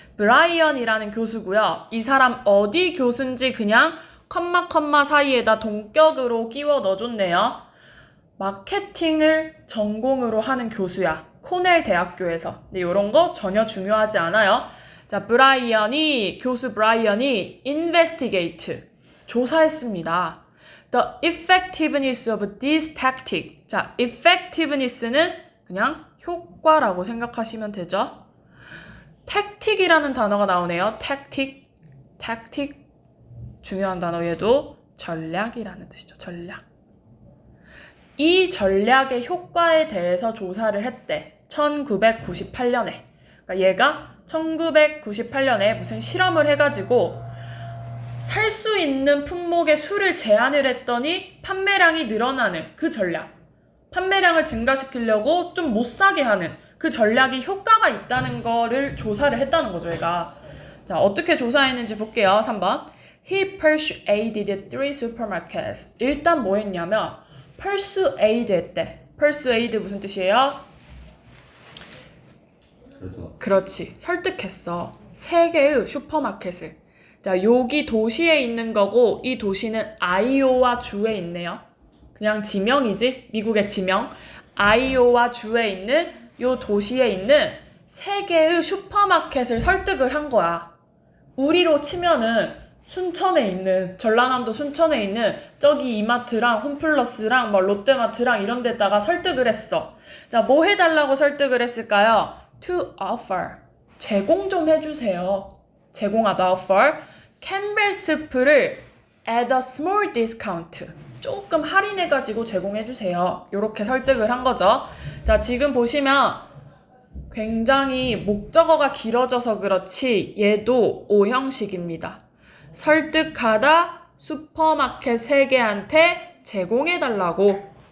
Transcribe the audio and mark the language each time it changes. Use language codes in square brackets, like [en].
[ko] 브라이언이라는 교수고요. 이 사람 어디 교수인지 그냥 컴마 사이에다 동격으로 끼워 넣어줬네요. 마케팅을 전공으로 하는 교수야. 코넬 대학교에서. 근데 이런 거 전혀 중요하지 않아요. 자, 교수 브라이언이 investigate, 조사했습니다. [en] The effectiveness of this tactic. [ko] 자, effectiveness는 그냥 효과라고 생각하시면 되죠. tactic이라는 단어가 나오네요. [en] tactic. [ko] 중요한 단어, 얘도 전략이라는 뜻이죠. 전략. 이 전략의 효과에 대해서 조사를 했대. 1998년에. 그러니까 얘가 1998년에 무슨 실험을 해가지고 살 수 있는 품목의 수를 제한을 했더니 판매량이 늘어나는 그 전략. 판매량을 증가시키려고 좀 못 사게 하는 그 전략이 효과가 있다는 거를 조사를 했다는 거죠, 얘가. 자, 어떻게 조사했는지 볼게요. 3번. [en] He persuaded 3 supermarkets. [ko] 일단 뭐 했냐면 persuade 했대. persuade 무슨 뜻이에요? 그렇지. 설득했어. 3개의 슈퍼마켓을. 자, 여기 도시에 있는 거고 이 도시는 아이오와 주에 있네요. 그냥 지명이지. 미국의 지명. 아이오와 주에 있는 요 도시에 있는 3개의 슈퍼마켓을 설득을 한 거야. 우리로 치면은 순천에 있는, 전라남도 순천에 있는 저기 이마트랑 홈플러스랑 뭐 롯데마트랑 이런 데다가 설득을 했어. 자, 뭐 해달라고 설득을 했을까요? [en] To offer. [ko] 제공 좀 해주세요. 제공하다, offer. 캠벨 스프를 [en] at a small discount. [ko] 조금 할인해가지고 제공해주세요. 이렇게 설득을 한 거죠. 자, 지금 보시면 굉장히 목적어가 길어져서 그렇지 얘도 O형식입니다. 설득하다, 슈퍼마켓 3개한테 제공해달라고.